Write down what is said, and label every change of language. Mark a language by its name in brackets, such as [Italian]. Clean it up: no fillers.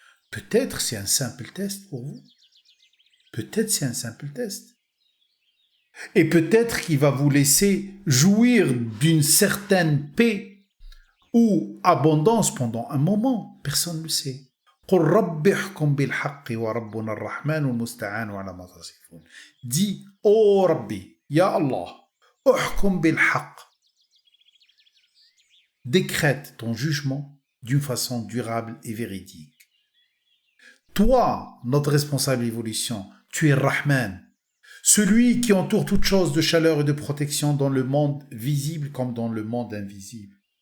[French] Peut-être c'est un simple test pour vous. Peut-être c'est un simple test. Et peut-être qu'il va vous laisser jouir d'une certaine paix ou abondance pendant un moment, personne ne le sait. [Arabic] قل رب احكم بالحق وربنا الرحمن المستعان على ما تصفون. [French] Dis, ô Rabbi, Ya Allah, [Arabic] احكم بالحق. [French] Décrète ton jugement d'une façon durable et véridique. Toi, notre responsable évolution, tu es Rahman, celui qui entoure toute chose de chaleur et de protection dans le monde visible comme dans le monde invisible.